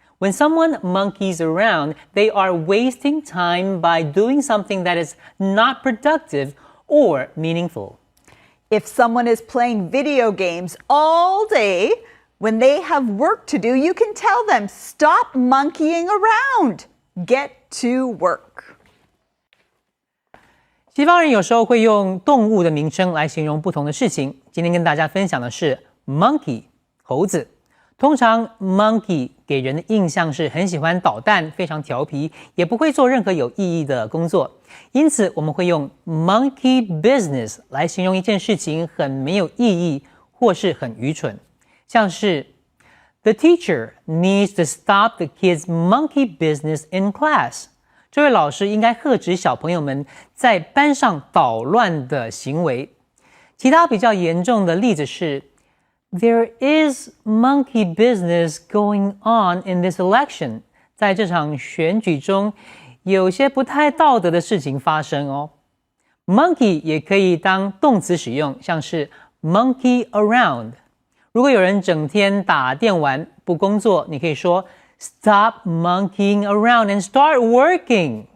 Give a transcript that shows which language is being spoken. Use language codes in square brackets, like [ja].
[en] When someone monkeys around, they are wasting time by doing something that is not productive or meaningful. If someone is playing video games all day, when they have work to do, you can tell them, stop monkeying around. Get to work. [zh] 西方人有时候会用动物的名称来形容不同的事情。今天跟大家分享的是 monkey 猴子。通常 monkey 给人的印象是很喜欢捣蛋，非常调皮，也不会做任何有意义的工作。因此我们会用 monkey business 来形容一件事情很没有意义或是很愚蠢。像是 [en] The teacher needs to stop the kids' monkey business in class. [zh] 这位老师应该喝止小朋友们在班上捣乱的行为。其他比较严重的例子是 [en] There is monkey business going on in this election. [zh] 在这场选举中，有些不太道德的事情发生哦。 Monkey 也可以当动词使用，像是 monkey around。如果有人整天打电玩不工作，你可以说 [en] Stop monkeying around and start working.